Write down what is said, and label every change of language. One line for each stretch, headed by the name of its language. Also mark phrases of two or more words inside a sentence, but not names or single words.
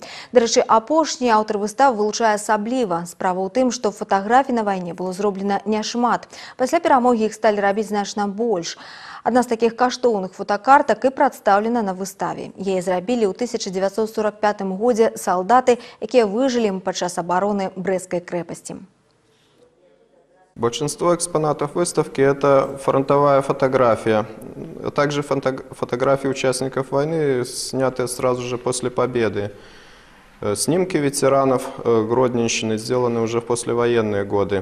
Belarusian: Дарэчы, апошні аўтар выстав вылучае асабліва. Справа ў тым, што фотаграфій на вайне было зроблена няшмат. Пасля перамогі іх сталі рабіць значна больш. Одна з таких каштоўных фотокартак і прадстаўлена на выставе. Яе зрабілі ў 1945 годзе салдаты, якія выжылі падчас
Russian: обороны Брестской крепости. Большинство экспонатов выставки – это фронтовая фотография, а также фотографии участников войны, снятые сразу же после победы. Снимки ветеранов Гродненщины сделаны уже в послевоенные годы.